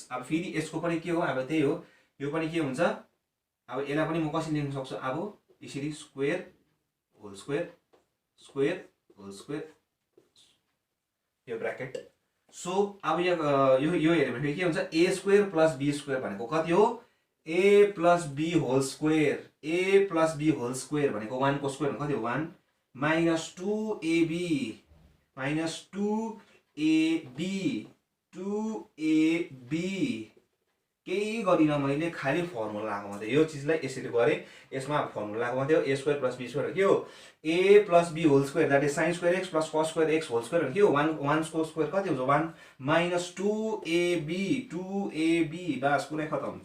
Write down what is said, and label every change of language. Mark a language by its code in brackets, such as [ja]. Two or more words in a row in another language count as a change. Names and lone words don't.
[ne] अब फेरि यसको पनि के हो, अब त्यही हो, यो पनि के हुन्छ। अब यसलाई पनि म कसरी लेख्न सक्छु, अब यसरी [en] square whole square square whole square, [ne] यो ब्र्याकेट। सो अब यो हेऱ्यो भने के हुन्छ, [en] a square plus b square [ne] भनेको कति हो, [en] a plus b whole square, a plus b whole square [ne] भनेको 1 को स्क्वायर कति हो, [en] 1 minus 2ab minus 2ab 2ab. [ne] केही गरिन मैले, खालि फर्मुला लगाएको मात्रै। यो चिजलाई यसरी गरेँ, यसमा फर्मुला लगाएको मात्रै हो। [en] a square plus b square [ne] के हो, [en] a plus b whole square that is sine square x plus cos square x whole square [ne] के हो, 1 को स्क्वायर कति हुन्छ, [en] 1 minus 2ab [ne] बस, कुनै खतम।